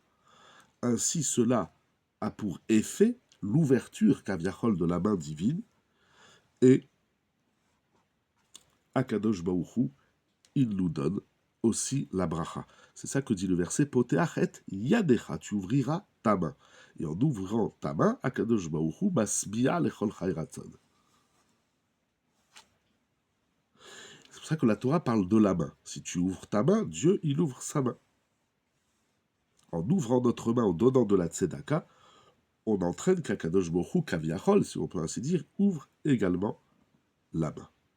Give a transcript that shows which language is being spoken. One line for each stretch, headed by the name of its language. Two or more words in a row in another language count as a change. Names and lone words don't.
French: Ainsi cela a pour effet l'ouverture kaviachol de la main divine, et
Hebrew: הקדוש ברוך הוא,
French: il nous donne aussi la bracha. C'est ça que dit le verset
Hebrew: פותח את ידך,
French: tu ouvriras ta main. Et en ouvrant ta main,
Hebrew: הקדוש ברוך הוא משביע לכל חי רצון.
French: C'est pour ça que la Torah parle de la main. Si tu ouvres ta main, Dieu, il ouvre sa main. En ouvrant notre main, en donnant de la tzedaka, on entraîne qu'
Hebrew: הקדוש ברוך הוא,
French: kaviachol, si on peut ainsi dire, ouvre également la main.